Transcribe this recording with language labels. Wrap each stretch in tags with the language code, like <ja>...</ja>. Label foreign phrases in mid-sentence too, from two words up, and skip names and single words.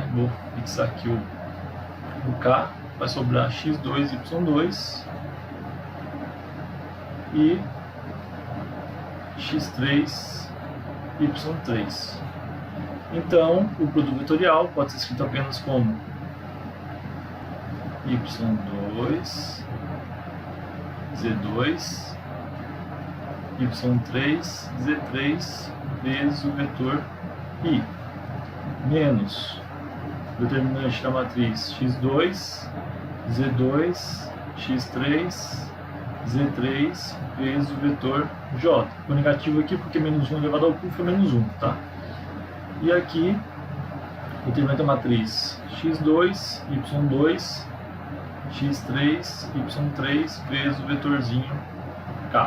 <pt>Vou fixar aqui o k, vai sobrar x2, y2 e x3, y3. Então, o produto vetorial pode ser escrito apenas como y2, z2, y3, z3 vezes o vetor i, menos o determinante da matriz x2, z2, x3, z3 vezes o vetor j. O negativo aqui porque menos 1 elevado ao cubo foi menos 1, tá? E aqui determinante da matriz x2, y2, x3, y3 vezes o vetorzinho k.</pt>